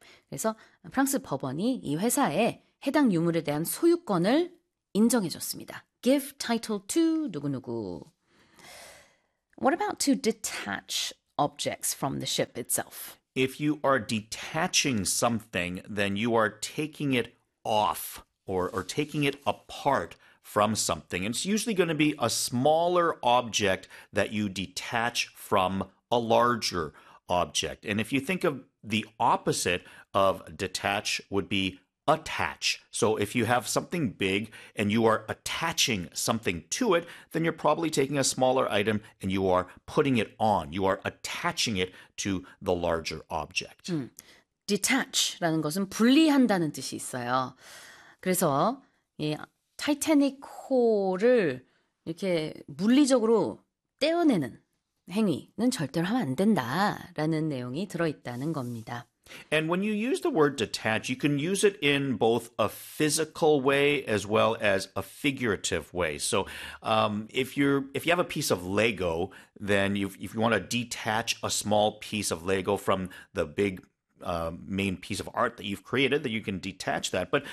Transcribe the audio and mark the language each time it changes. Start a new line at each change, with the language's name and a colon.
Korean: 그래서 프랑스 법원이 이 회사에 해당 유물에 대한 소유권을 인정해줬습니다.
English: Give title to
Korean: 누구누구.
English: What about to detach objects from the ship itself. If you are detaching something, then you are taking it off or taking it apart from something. It's usually going to be a smaller object that you detach from a larger object. And if you think of the opposite of detach would be attach. So if you have something big and you are attaching something to it, then you're probably taking a smaller item and you are putting it on. You are attaching it to the larger object.
Korean: Detach라는 것은 분리한다는 뜻이 있어요. 그래서 이 타이타닉 호를 이렇게 물리적으로 떼어내는 행위는 절대로 하면 안 된다라는 내용이 들어있다는 겁니다.
English: And when you use the word detach, you can use it in both a physical way as well as a figurative way. So if you have a piece of Lego, then if you want to detach a small piece of Lego from the big main piece of art that you've created, that you can detach that.